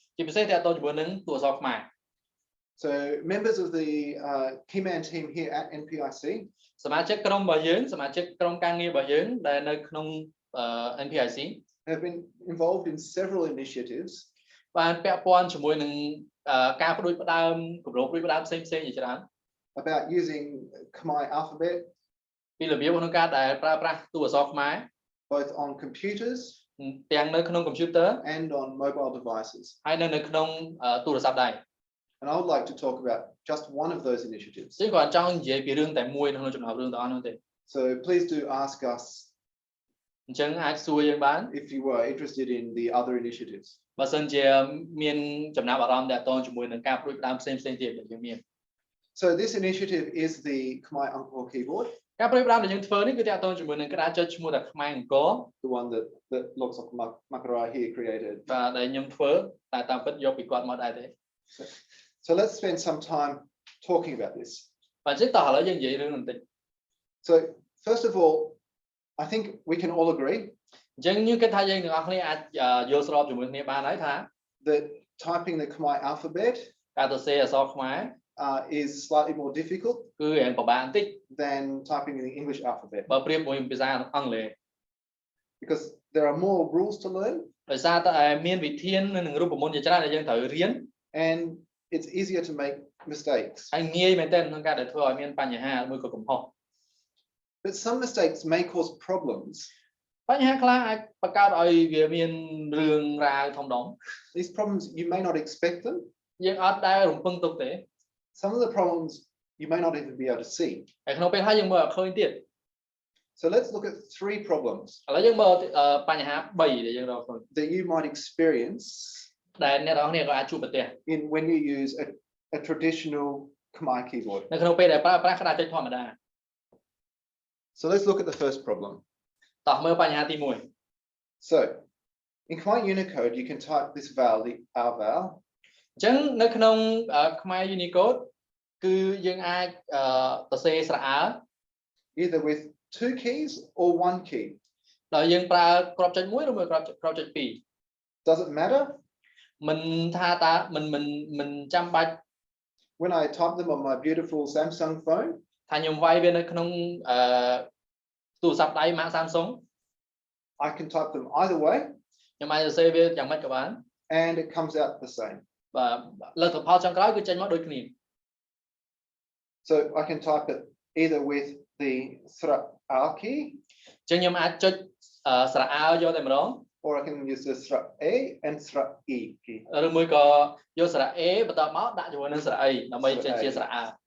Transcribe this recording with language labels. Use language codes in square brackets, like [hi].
[km] ជាពិសេសទាក់ទងជាមួយនឹងតួអក្សរខ្មែរ [en] So members of the Keyman team here at NPIC [km] សមាជិកក្រុមរបស់យើងសមាជិកក្រុមការងាររបស់យើងដែលនៅក្នុង NPIC [en] have been involved in several initiatives [km] បានពាក់ព័ន្ធជាមួយនឹងការផ្ដួចផ្ដើមគម្រោងផ្ដួចផ្ដើមផ្សេងៗជាច្រើន [en] about using Khmer alphabet [km] ពីរបៀបក្នុងការដែលប្រើប្រាស់តួអក្សរខ្មែរ [en] both on computers [km] ទាំងនៅក្នុង computer [en] and on mobile devices. [km] ហើយនៅក្នុងទូរស័ព្ទដៃ [en] And I would like to talk about just one of those initiatives. [th] ซึ่ง [km] គាត់ចង់និយាយពីរឿងតែមួយក្នុងចំណោមរឿងទាំងអស់នោះទេ [en] So please do ask us [km] អញ្ចឹងអាចសួរយើងបាន [en] if you were interested in the other initiatives. [km] បើសិនជាមានចំណាប់អារម្មណ៍ទាក់ទងជាមួយនឹងការផ្ដួចផ្ដើមផ្សេងៗទៀតដែលយើងមាន [en] So this initiative is the Khmer Angkor keyboard. [km] ការផ្ដួចផ្ដើមដែលយើងធ្វើនេះគឺទាក់ទងជាមួយនឹងក្តារចុចឈ្មោះថាខ្មែរអង្គរ [en] The one that Sok Makara here created. [km] បាទដែលខ្ញុំធ្វើតែតាមពិតយកពីគាត់មកដែរទេ [en] So let's spend some time talking about this. [km] បាទអញ្ចឹងតោះឥឡូវយើងនិយាយរឿងបន្តិច [en] So first of all, I think we can all agree [km] អញ្ចឹងខ្ញុំគិតថាយើងទាំងអស់គ្នាអាចយល់ស្របជាមួយគ្នាបានហើយថា [en] that typing the Khmer alphabet [km] ការសរសេរអក្សរខ្មែរ [en] is slightly more difficult [km] គឺរៀងពិបាកបន្តិច [en] than typing in the English alphabet. [km] បើប្រៀបជាមួយភាសាអង់គ្លេស [en] Because there are more rules to learn [km] ដោយសារតែមានវិធាននិងរូបមន្តជាច្រើនដែលយើងត្រូវរៀន [en] and it's easier to make mistakes. [km] ហើយងាយមែនទែនក្នុងការដែលធ្វើឲ្យមានបញ្ហាមួយក៏កំហុស [en] But some mistakes may cause problems. [km] បញ្ហាខ្លះអាចបង្កើតឲ្យវាមានរឿងរ៉ាវធំដុំ [en] These problems, you may not expect them. [km] យើងអត់ដែលរំពឹងទុកទេ [en] Some of the problems you may not even be able to see. [km] ហើយក្នុងពេលខ្លះយើងមើលអត់ឃើញទៀត [en] So let's look at 3 problems [km] ឥឡូវយើងមើលបញ្ហា3ដែលយើងរកឃើញ [en] that you might experience [km] ដែលអ្នកនរគ្នាក៏អាចជួបប្រទះ [en] in when you use a traditional Khmer keyboard. [km] នៅក្នុងពេលដែលប្រើប្រាស់ក្តារចុចធម្មតា [en] So let's look at the first problem. [km] តោះមើលបញ្ហាទី1 [en] So in Khmer Unicode, you can type this vowel, the R vowel. [km] អញ្ចឹងនៅក្នុងខ្មែរ Unicode គឺយើងអាចសរសេរស្រអើ [en] either with 2 keys or 1 key. [km] ដោយយើងប្រើគ្រាប់ចុច1ឬមួយគ្រាប់ចុច2 [en] Does it matter? [km] មិនថាតើមិនចាំបាច់ [en] When I type them on my beautiful Samsung phone, [km] ថាខ្ញុំវាយវានៅក្នុងទូរស័ព្ទដៃ Marc Samsung [en] I can type them either way [km] ខ្ញុំអាចសរសេរវាយ៉ាងម៉េចក៏បាន [en] and it comes out the same. [km] បាទលទ្ធផលចុងក្រោយគឺចេញមកដូចគ្នា [en] So I can type it either with the R key [km] អញ្ចឹងខ្ញុំអាចចុចស្រអើយកតែម្ដង [en] or I can use the A and E key. [km] ឬមួយក៏យកស្រអ A បន្តមកដាក់ជាមួយនឹងស្រអីដើម្បីចេញជាស្រអើ